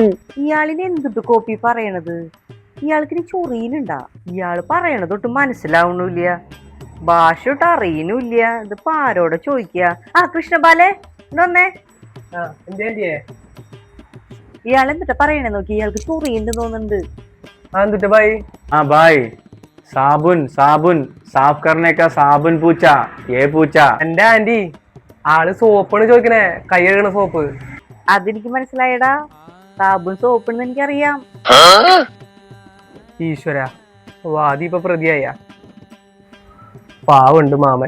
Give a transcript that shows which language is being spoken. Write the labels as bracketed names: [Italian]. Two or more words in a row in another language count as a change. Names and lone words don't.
[Malayalam] ഇയാളിന് എന്തിട്ട് കോപ്പി പറയണത്? ഇയാൾക്ക് ഇനി ചൊറിയിലുണ്ടാ? ഇയാള് പറയണത് തൊട്ട് മനസ്സിലാവണില്ല, ഭാഷ തൊട്ട് അറിയണില്ല. ഇതിപ്പോ ആരോടെ ചോദിക്ക? ആ കൃഷ്ണബാലെ ഇതൊന്നേ. ഇയാൾ എന്നിട്ട് പറയണേ നോക്കി, ഇയാൾക്ക് ചൊറിയുണ്ട് തോന്നുന്നുണ്ട്. [Hindi] हाँ भाई साबुन साबुन साफ करने का साबुन पूछा, ये पूछा. [Malayalam] എന്റെ ആന്റി ആള് സോപ്പാണ് ചോദിക്കണേ, കൈ കഴുകണ സോപ്പ്. അതെനിക്ക് മനസ്സിലായടാ, സാബുൻ സോപ്പിന്ന് എനിക്കറിയാം. ഈശ്വര, വാദി ഇപ്പൊ പ്രതിയായ പാവുണ്ട് മാമൻ.